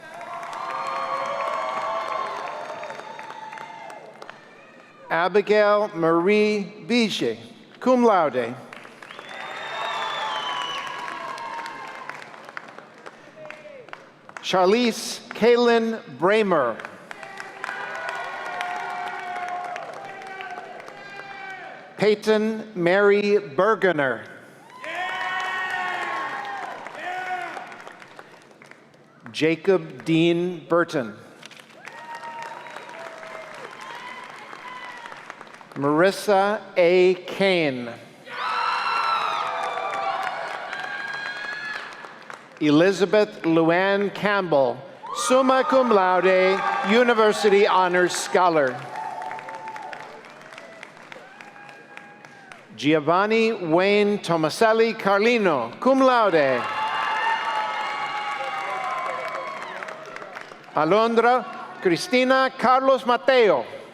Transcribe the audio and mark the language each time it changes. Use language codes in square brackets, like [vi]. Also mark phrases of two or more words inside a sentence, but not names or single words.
[en] Abigail Marie Bijé, [la] cum laude. [en] Charlize Kaylin Bramer. Peyton Mary Bergener. Jacob Dean Burton. Marissa A. Kane. Elizabeth Luann Campbell, [la] summa cum laude, [en] University Honors Scholar. Giovanni Wayne Tomaselli Carlino, [la] cum laude. [en] Alondra Cristina Carlos Mateo.